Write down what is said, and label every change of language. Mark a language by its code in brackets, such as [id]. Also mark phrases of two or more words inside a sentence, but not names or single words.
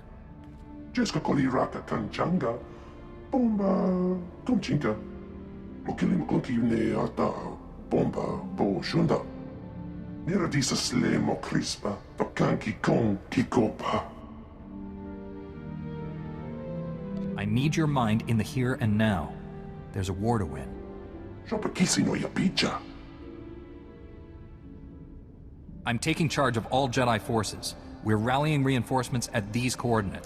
[en] Jeska koliraka kanchanga, bomba kumchinka. Mokili mokunki ne ata bomba bo shunda. Niradisa sle mo crispa, tokanki kon kikopa. I need your mind in the here and now. There's a war to win. Shopakisi no yapicha. I'm taking charge of all Jedi forces. We're rallying reinforcements at these coordinates.